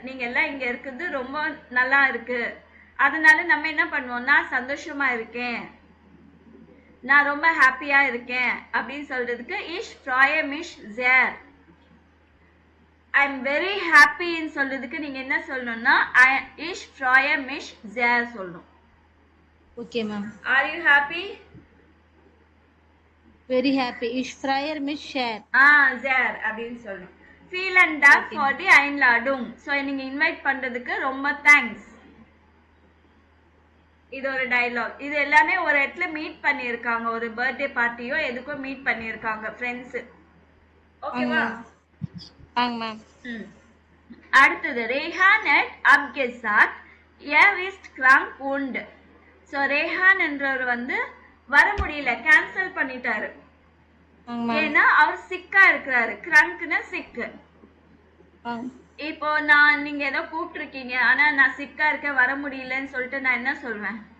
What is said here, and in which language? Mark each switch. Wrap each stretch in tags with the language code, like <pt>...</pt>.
<ta>நீங்க எல்லாம் இங்க இருக்குது ரொம்ப நல்லா இருக்கு. அதனால நம்ம என்ன பண்ணுவோம், நான் சந்தோஷமா இருக்கேன், நான் ரொம்ப ஹாப்பியா இருக்கேன் அப்படின்னு சொல்றதுக்கு</ta> <de>ich freue mich sehr.</de> <en>I'm very happy</en> <ta>ன்னு சொல்றதுக்கு நீங்க என்ன சொல்லணும்னா</ta> <de>ich freue mich sehr</de> <ta>சொல்லணும். Okay ma'am</ta> <en>Are you happy?</en> <de>வெரி ஹாப்பி இஷ் ஃப்ரையர் மிஸ் ஷேர்</de> <ta>sehr அப்படின்னு சொல்லணும்.</ta> <de>vielen Dank for die Einladung.</de> <ta>So நீங்க இன்வைட் பண்றதுக்கு ரொம்ப தேங்க்ஸ். இது ஒரு டயலாக். இது எல்லாமே ஒரு இடத்துல மீட் பண்ணியிருக்காங்க, ஒரு பர்த்டே பார்ட்டியோ எதுக்கோ மீட் பண்ணியிருக்காங்க ஃப்ரெண்ட்ஸ். ஓகேவா? ஆங்க மேம்</ta> <de>அடுத்தது ரேஹான் hat abgesagt er ist krank und.</de> <ta>So Rehan என்றவர் வந்து வர முடியல, கேன்சல் பண்ணிட்டாரு. ஏன்னா அவர் சிக்கா இருக்கிறாரு. கிரங்க்னா சிக்கு. இப்போ நீங்க ஏதோ கூப்பிட்டுருக்கீங்க, ஆனா நான் சிக்கா இருக்கேன் வர முடியலன்னு சொல்லிட்டு நான் என்ன சொல்வேன்?</ta>